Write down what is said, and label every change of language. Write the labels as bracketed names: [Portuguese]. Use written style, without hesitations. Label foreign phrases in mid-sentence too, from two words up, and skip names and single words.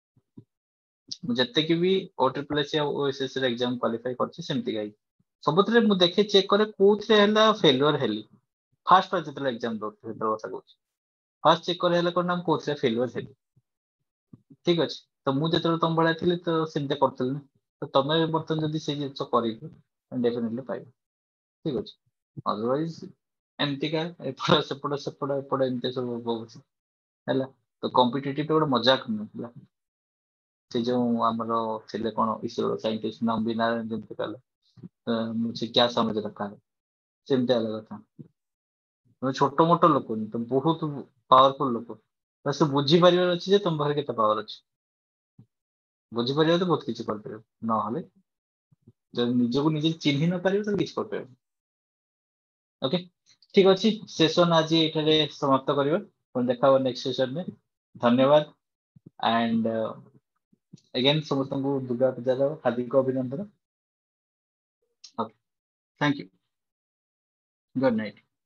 [Odia] ମୁଁ ଯେତିକି ବି O triple SC ଆଉ OSSC ର [English] exam qualify [Odia] କରିଛି ସେମିତି ଗାଇ ସବୁଥିରେ ମୁଁ ଦେଖେ ଚେକ୍ କରେ କୋଉଥିରେ ହେଲା ଫେଲୁଅର ହେଲି ଫାଷ୍ଟ ଯେତେବେଳେ ଏକ୍ସାମ ଦଉଥିଲି ସେତେବେଳେ କଥା କହୁଛି [English] first check [Odia] କରେ ହେଲା କଣ ନା ମୁଁ କୋଉଥିରେ ଫେଲୁଅର ହେଲି ଠିକ ଅଛି ତ ମୁଁ ଯେତେବେଳେ ତମ ଭଳିଆ ଥିଲି ତ ସେମିତି କରୁଥିଲି ନା ତ ତମେ ବର୍ତ୍ତମାନ ଯଦି ସେଇ ଜିନିଷ କରିବ ଡେଫିନେଟଲି ପାଇବ ଠିକ ଅଛି ଅଦରୱାଇଜ ଏମିତିକା ଏପଟ ଏମିତି ସବୁ ବହୁତ ହେଲା ତ କମ୍ପିଟେଟିଭ ଗୋଟେ ମଜାକ ନଥିଲା ସେ ଯୋଉ ଆମର ଥିଲେ କଣ ଈଶ୍ୱର ସାଇଣ୍ଟିଷ୍ଟ ନମ୍ବି ନାରାୟଣ ଯେମିତି କଲେ [Hindi] मुझे क्या समझ रखा है [Odia] ସେମିତି ଅଲଗା କଥା ତମେ ଛୋଟ ମୋଟ ଲୋକ ନୁହେଁ ତମେ ବହୁତ ପାୱାରଫୁଲ ଲୋକ ବାସ୍ ବୁଝିପାରିବାର ଅଛି ଯେ ତମ ପାଖରେ କେତେ ପାୱାର ଅଛି ବୁଝିପାରିବ ତ ବହୁତ କିଛି କରିପାରିବ ନହେଲେ ଯଦି ନିଜକୁ ନିଜେ ଚିହ୍ନି ନ ପାରିବ ତାହେଲେ କିଛି କରିପାରିବ ଓକେ ଠିକ ଅଛି ସେସନ ଆଜି ଏଠାରେ ସମାପ୍ତ କରିବା ପୁଣି ଦେଖା ହବ [English] next sessionରେ [Odia] ଧନ୍ୟବାଦ [English] and again [Odia] ସମସ୍ତଙ୍କୁ ଦୁର୍ଗା ପୂଜାର ହାର୍ଦ୍ଦିକ ଅଭିନନ୍ଦନ [English] okay thank you good night